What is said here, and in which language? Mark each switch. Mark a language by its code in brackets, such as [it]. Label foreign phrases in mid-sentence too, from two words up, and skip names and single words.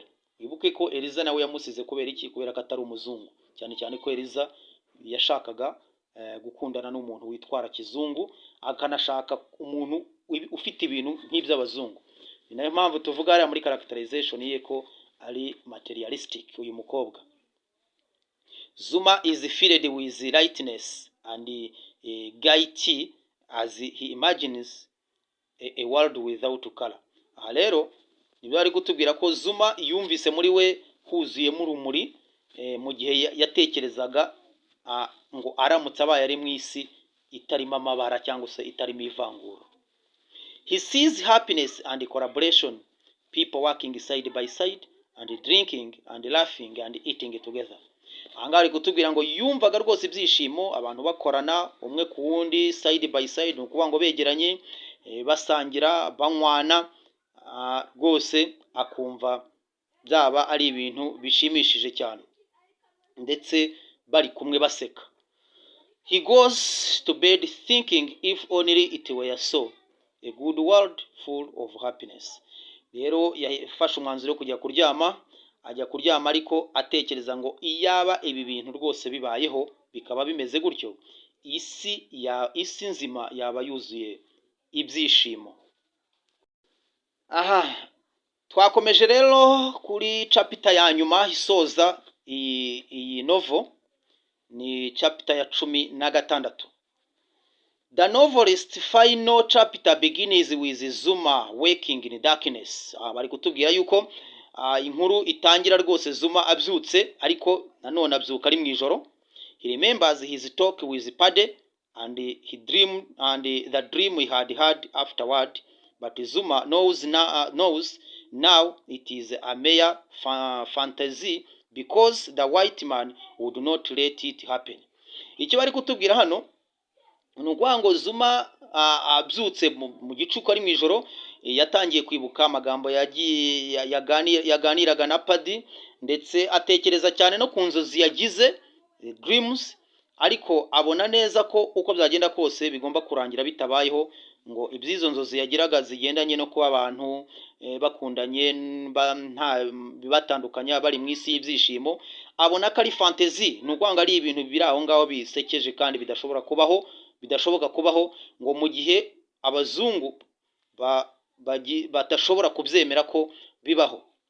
[rw] Wibuke ko Eliza nawe yamusize kubera iki? Kubera ko atari umuzungu, cyane cyane ko Eliza yashakaga gukundana n'umuntu witwara kizungu, akanashaka umuntu ufite ibintu nk'iby'abazungu. Ni nayo mpamvu tuvuga ari muri characterization ye ko ari materialistic uyu mukobwa. [en] Zuma is filled with lightness and gaiety as he imagines a world without color. [rw] Aha rero nibyo ari kutubwira ko Zuma yumvise muri we huzuyemo urumuri mu gihe yatekerezaga ngo aramutse abaye ari mu isi itarimo amabara cyangwa se itarimo ivangura. [en] He sees happiness and collaboration, people working side by side and drinking and laughing and eating together. [rw] Ahangaha ari kutubwira ngo yumvaga rwose ibyishimo, abantu bakorana umwe ku wundi [en] side by side, [rw] ni ukuvuga ngo begeranye, basangira, banywana, rwose akumva byaba ari ibintu bishimishije cyane, ndetse bari kumwe baseka. [en] He goes to bed thinking if only it were so, a good world full of happiness. [rw] Rero yafashe umwanzuro kujya kuryama, ajya kuryama ariko atekereza ngo iyaba ibi bintu rwose bibayeho bikaba bimeze gutyo, isi nzima yaba yuzuye ibyishimo. Aha, twakomeje rero kuri chapter ya nyuma isoza iyi novel, ni chapter ya 16. [en] The novelist's final chapter begins with Zuma waking in darkness. [rw] Bari kutubwira yuko inkuru itangira rwose Zuma abyutse, ariko nanone abyuka ari mu ijoro. [en] He remembers his talk with Paddy and he dreamed and the dream he had had afterward, but Zuma knows now it is a mere fantasy because the white man would not let it happen. [rw] Icyo bari kutubwira hano ni ngo Zuma abyutse mu gicuku ari mu ijoro, yatangiye kwibuka amagambo yaganiraga na Paddy, ndetse atekereza cyane no ku nzozi yagize dreams, ariko abona neza ko uko byagenda kose bigomba kurangira bitabayeho, ngo ibyizo nzozi yagiraga zigendanye no kuba abantu bakundanye nta bibatandukanya bari mu isi y'ibyishimo, abona ko ari fantasy, ni ukuvuga ngo ari ibintu biri aho ngaho bisekeje kandi bidashoboka kubaho, ngo mu gihe abazungu batashobora kubyemera ko bibaho.